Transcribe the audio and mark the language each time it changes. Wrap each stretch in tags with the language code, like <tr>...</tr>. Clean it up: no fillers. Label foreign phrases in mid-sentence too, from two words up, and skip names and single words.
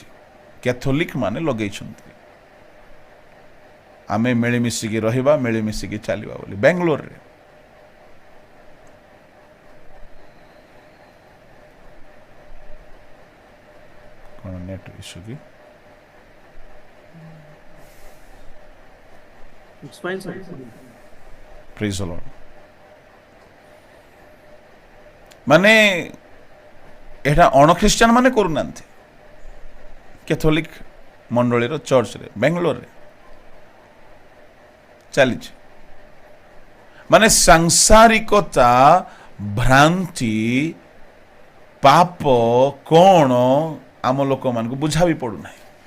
<or>କ୍ୟାଥୋଲିକ ମାନେ ଲଗେଇଛନ୍ତି, ଆମେ ମିଳିମିଶିକି ରହିବା, ମିଳିମିଶିକି ଚାଲିବା ବୋଲି। ବାଙ୍ଗାଲୋରରେ କ'ଣ</or> <en>net issue</en> <or>କି?</or> <en>Praise the Lord.</en> <or>ମାନେ ଏଟା ଅଣଖ୍ରୀଷ୍ଟିଆନ ମାନେ କରୁନାହାନ୍ତି, କ୍ୟାଥୋଲିକ ମଣ୍ଡଳୀର ଚର୍ଚ୍ଚରେ ବାଙ୍ଗାଲୋରରେ ଚାଲିଛି। ମାନେ ସାଂସାରିକତା, ଭ୍ରାନ୍ତି, ପାପ କ'ଣ ଆମ ଲୋକମାନଙ୍କୁ ବୁଝା ବି ପଡୁନାହିଁ।</or>